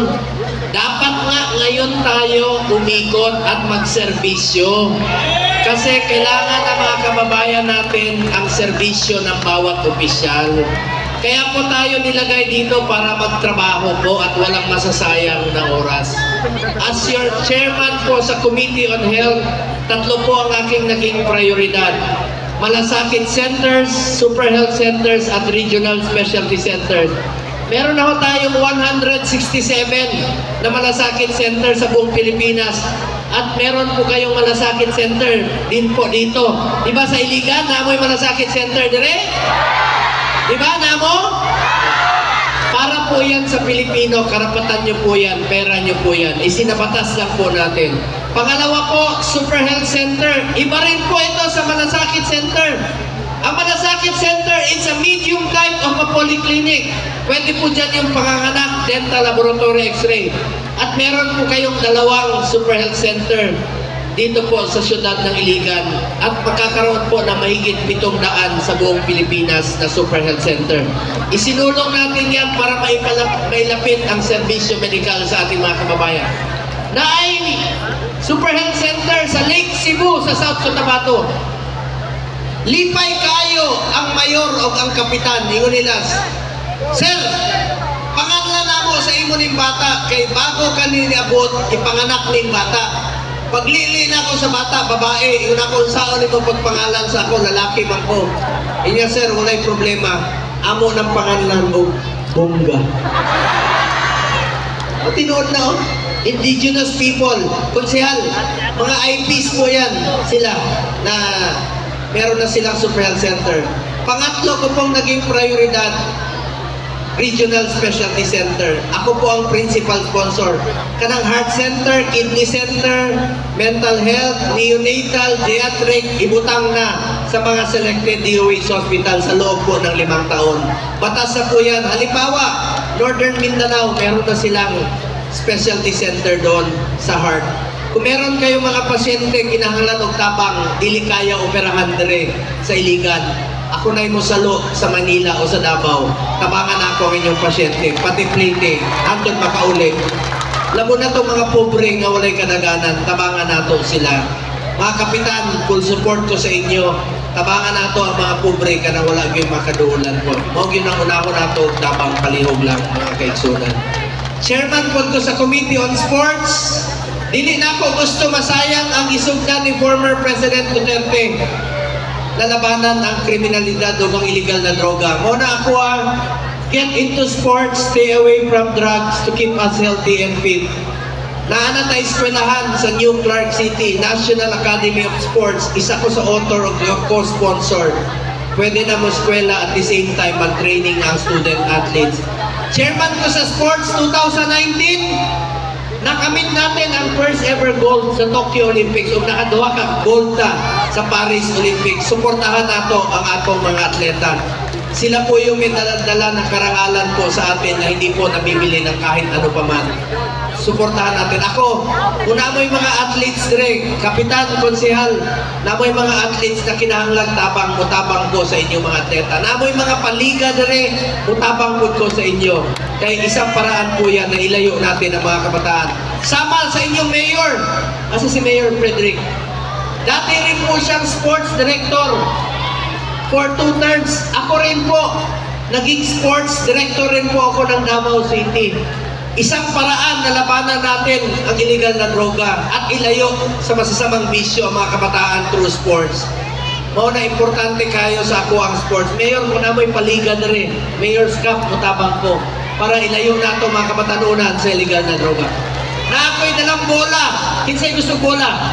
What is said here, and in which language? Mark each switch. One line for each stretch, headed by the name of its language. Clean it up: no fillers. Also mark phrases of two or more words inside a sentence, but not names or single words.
Filipino: Dapat nga ngayon tayo umikot at magserbisyo. Kasi kailangan ng mga kababayan natin ang serbisyo ng bawat opisyal. Kaya po tayo nilagay dito para magtrabaho po at walang masasayang na oras.
English: As your chairman
Filipino: po sa Committee on Health, 3 po ang aking naging prioridad. Malasakit Centers, Super Health Centers at Regional Specialty Centers. Meron ako tayong 167 na malasakit center sa buong Pilipinas. At meron po kayong malasakit center din po dito.
Cebuano: Diba sa Iligan, namoy malasakit center dire? Diba, Namo?
Filipino: Para po yan sa Pilipino, karapatan nyo po yan, pera nyo po yan. Isinabatas lang po natin. Pangalawa po, Super Health Center. Iba rin po ito sa Malasakit Center. Ang
English: Malasakit Center is a medium type of a polyclinic.
Filipino: Pwede po dyan yung panganganak, dental, laboratory, x-ray. At meron po kayong 2 Super Health Center dito po sa siyudad ng Iligan at magkakaroon po na mahigit 700 sa buong Pilipinas na Super Health Center. Isinulong natin yan para mailapit ang serbisyo medikal sa ating mga kababayan.
Cebuano: Na ay Super Health Center sa Lake Cebu sa South Cotabato. Lipay kayo ang mayor o ang kapitan, ingon nila, Sir, pangalan na mo sa imo ning bata kay bago kanini abot ipanganak ning bata. Paglili na ako sa bata, babae, yun ako saan ito pagpangalan sa ako, lalaki man ko. Inya sir, walay problema. Amo ng pangalan o Bongga. O tinuod na o,
English: indigenous people,
Filipino: konsehal, mga IPs po yan, sila, na meron na silang Super Health Center. Pangatlo ko pong naging prioridad, Regional Specialty Center. Ako po ang principal sponsor.
Cebuano: Kanang Heart Center, Kidney Center, Mental Health, Neonatal, Geriatric, ibutang na sa mga
English: selected DOH hospital
Cebuano: sa loob po ng 5 taon.
Filipino: Batas na po yan. Halimbawa, Northern Mindanao, meron na silang specialty center doon sa heart.
Cebuano: Kung meron kayong mga pasyente kinahanglan og tabang, dili kaya operahan dire sa Iligan. Ako na mo salo sa Manila o sa Davao. Tabangan ako ang inyong pasyente, pati plate, hanggang makaulit. Lamo na itong mga pobre nga walay kadaganan, tabangan nato sila. Mga kapitan, full support ko sa inyo. Tabangan nato ang mga pobre ka na wala yung makaduulan po. Huwag yun ang una ko nato, tabang palihog lang mga kaigsunan. Chairman po ko sa Committee on Sports. Dili na ako gusto masayang ang isugdan ni former President Duterte.
Filipino: Lalabanan ang kriminalidad o ang illegal na droga.
Cebuano: Muna ako
English: get into sports, stay away from drugs to keep us healthy and fit.
Cebuano: Naana tayo eskwelahan sa New Clark City, National Academy of Sports. Isa ko sa author o co-sponsor. Pwede na mo eskwela
English: at the same time
Cebuano: mag-training ang
English: student athletes.
Cebuano: Chairman ko sa sports 2019.
Filipino: Nakamit natin ang
English: first ever gold
Filipino: sa Tokyo Olympics
Cebuano: o nakaduha ka gold ta
Filipino: sa Paris Olympics.
Cebuano: Suportahan nato ang atong mga atleta.
Filipino: Sila po yung may dala ng karangalan po sa atin na hindi po nabibili ng kahit ano pa man. Suportahan natin.
Cebuano: Ako, kung namoy mga athletes dire, kapitan, konsehal, namoy mga athletes na kinahanglang tabang, mutabang ko sa inyo mga atleta. Namoy mga paliga dire, mutabang ko sa inyo.
Filipino: Kaya isang paraan po yan na ilayo natin ang mga kabataan.
Cebuano: Sama sa inyong mayor, kasi si Mayor Frederick.
Filipino: Dati rin po siyang sports director.
English: for 2 terms.
Filipino: Ako rin po, naging sports director rin po ako ng Davao City. Isang paraan na labanan natin ang illegal na droga at ilayo sa masasamang bisyo ang mga kabataan
English: through sports.
Cebuano: Mao na importante kayo sa ako ang sports. Mayor ko na mo'y paligan na rin. Mayor's Cup, mutabang ko. Para ilayo na ito mga kabatanunan sa illegal na droga. Na ako'y dalang bola. Kinsa'y gusto bola?